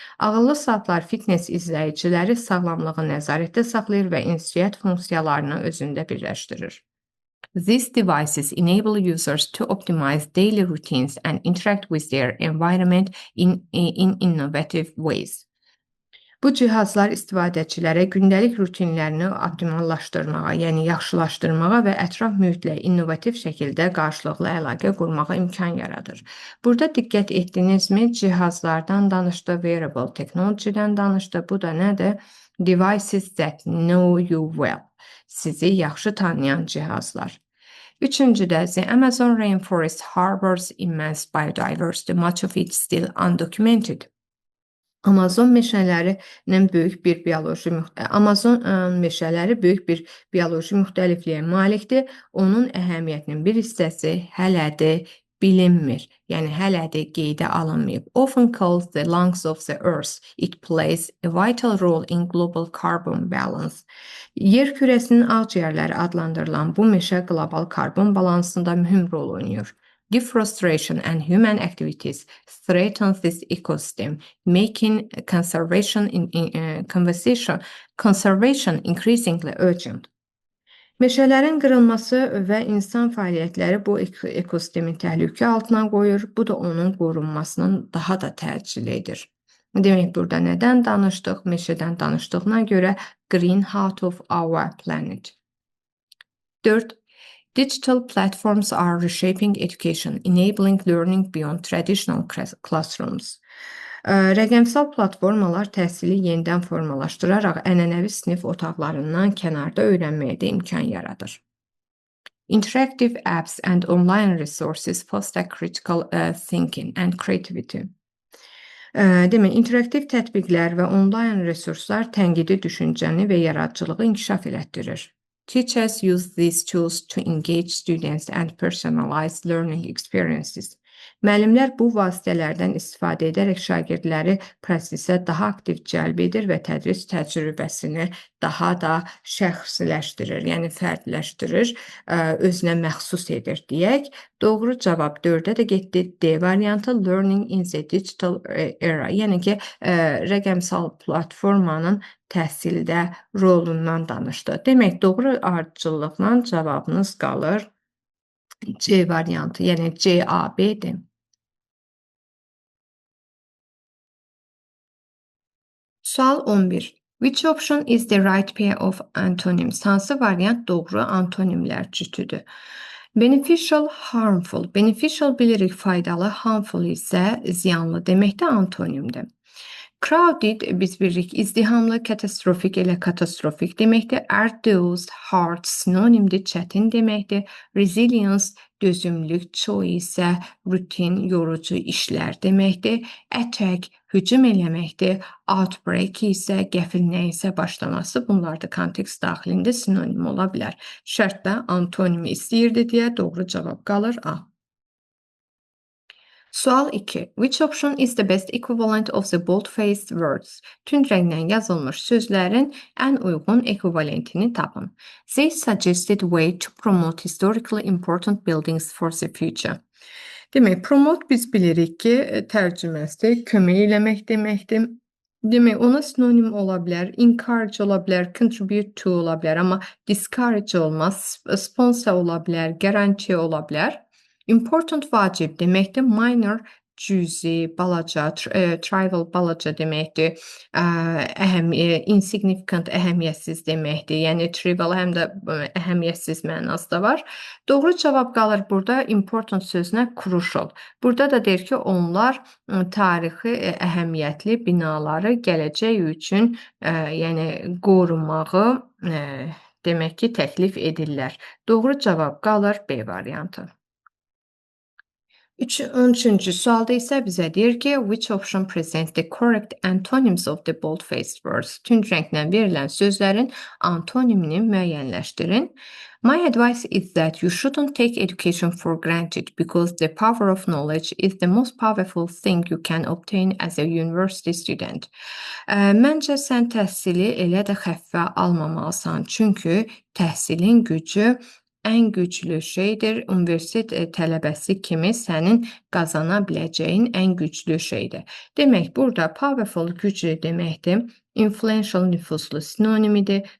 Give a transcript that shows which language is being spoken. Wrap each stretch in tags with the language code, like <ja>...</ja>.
<az>Ağıllı saatlar fitness izləyiciləri sağlamlığı nəzarətdə saxlayır və ünsiyyət funksiyalarını özündə birləşdirir.</az> <en>These devices enable users to optimize daily routines and interact with their environment in innovative ways.</en> <az>Bu cihazlar istifadəçilərə gündəlik rutinlərini optimallaşdırmağa, yəni yaxşılaşdırmağa və ətraf mühitlə innovativ şəkildə qarşılıqlı əlaqə qurmağa imkan yaradır. Burada diqqət etdinizmi? Cihazlardan danışdı, wearable technology-dən danışdı. Bu da nədir?</az> <en>Devices that know you well.</en> <az>Sizi yaxşı tanıyan cihazlar. Üçüncüdə,</az> <en>the Amazon rainforest harbors immense biodiversity, much of it still undocumented.</en> <az>Amazon meşələri böyük bir bioloji müxtəlifliyə malikdir. Onun əhəmiyyətinin bir hissəsi hələ də bilinmir, yəni hələ də qeydə alınmayıb.</az> <en>Often called the lungs of the earth, it plays a vital role in global carbon balance.</en> <az>Yer kürəsinin ağciyərləri adlandırılan bu meşə qlobal karbon balansında mühüm rol oynayır.</az> <en>Deforestation and human activities threaten this ecosystem, making conservation increasingly urgent.</en> <az>Meşələrin qırılması və insan fəaliyyətləri bu ekosistemi təhlükə altına qoyur, bu da onun qorunmasının daha da təcili edir. Demək, burada nədən danışdıq? Meşədən danışdığına görə</az> <en>green heart of our planet.</en> <az>4.</az> <en>Digital platforms are reshaping education, enabling learning beyond traditional classrooms.</en> <az>Rəqəmsal platformalar təhsili yenidən formalaşdıraraq ənənəvi sinif otaqlarından kənarda öyrənməyə də imkan yaradır.</az> <en>Interactive apps and online resources foster critical thinking and creativity.</en> <az>Demək, interaktiv tətbiqlər və onlayn resurslar tənqidi düşüncəni və yaradıcılığı inkişaf elətdirir.</az> <en>Teachers use these tools to engage students and personalize learning experiences.</en> <az>Müəllimlər bu vasitələrdən istifadə edərək şagirdləri prosesə daha aktiv cəlb edir və tədris təcrübəsini daha da şəxsiləşdirir, yəni fərdləşdirir, özünə məxsus edir deyək. Doğru cavab 4-ə də getdi. D variantı</az> <en>learning in the digital era,</en> <az>yəni ki, rəqəmsal platformanın təhsildə rolundan danışdı. Demək, doğru ardıcıllıqla cavabınız qalır C variantı, yəni CAB-dir. Sual 11.</az> <en>Which option is the right pair of antonyms?</en> <az>Hansı variant doğru antonimlər cütüdür? Beneficial, harmful. Beneficial bilirik faydalı, harmful isə ziyanlı deməkdə antonimdir. Crowded biz bilirik izdihamlı, katastrofik elə katastrofik deməkdir. Arduous, hard sinonimdir, çətin deməkdir. Resilience dözümlük, çoğu isə rutin, yorucu işlər deməkdir. Attack hücum eləməkdir. Outbreak isə qəfil nəyisə başlaması. Bunlar da kontekst daxilində sinonim ola bilər. Şərtdə antonimi istəyirdi deyə doğru cavab qalır A. Sual 2.</az> <en>Which option is the best equivalent of the bold-faced words?</en> <az>Tünd rənglə yazılmış sözlərin ən uyğun ekvivalentini tapın.</az> <en>They suggested way to promote historically important buildings for the future.</en> <az>Demək, promote biz bilirik ki, tərcüməsi kömək eləmək deməkdir. Demək, ona sinonim ola bilər, encourage ola bilər, contribute to ola bilər, amma discourage olmaz, sponsor ola bilər, guarantee ola bilər. Important vacib deməkdir. Minor cüzi, balaca, trivial balaca deməkdir. Insignificant əhəmiyyətsiz deməkdir. Yəni trivial həm də əhəmiyyətsiz mənası da var. Doğru cavab qalır burada important sözünə crucial. Burada da deyir ki, onlar tarixi əhəmiyyətli binaları gələcək üçün yəni qorumağı demək ki, təklif edirlər. Doğru cavab qalır B variantı. 13-cü sualda isə bizə deyir ki,</az> <en>which option presents the correct antonyms of the bold-faced words?</en> <az>Tünd rənglə verilən sözlərin antonimini müəyyənləşdirin.</az> <en>My advice is that you shouldn't take education for granted because the power of knowledge is the most powerful thing you can obtain as a university student.</en> <az>Məncə sən təhsili elə də xəffə almamalısan, çünki təhsilin gücü ən güclü şeydir. Universitet tələbəsi kimi sənin qazana biləcəyin ən güclü şeydir. Demək, burada powerful güclü deməkdir. Influential nüfuzlu sinonimidir.</az>